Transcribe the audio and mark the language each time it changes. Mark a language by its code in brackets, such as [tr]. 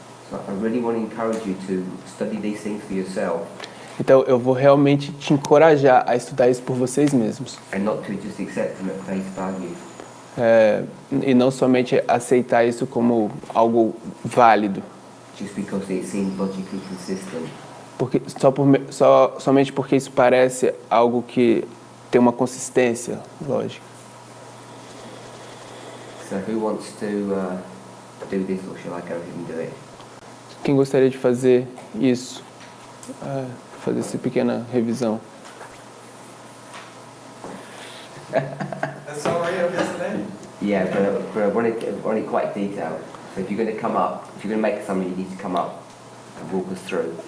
[en] So I really want to encourage you to study these things for yourself. [pt] Então eu vou realmente te encorajar a estudar isso por vocês mesmos. [en] And not to just accept them at face value. [pt] E não somente aceitar isso como algo válido. [en] Just because it seems logically consistent. [pt] Porque, somente porque isso parece algo que tem uma consistência lógica. [en] So who wants to do this, or shall I go ahead and do it? [pt] Quem gostaria de fazer isso? Fazer essa pequena revisão. [en] That's all right of yesterday? Yeah, but I want it quite detailed. So if you're going to come up, if you're going to make a summary, you need to come up and walk us through.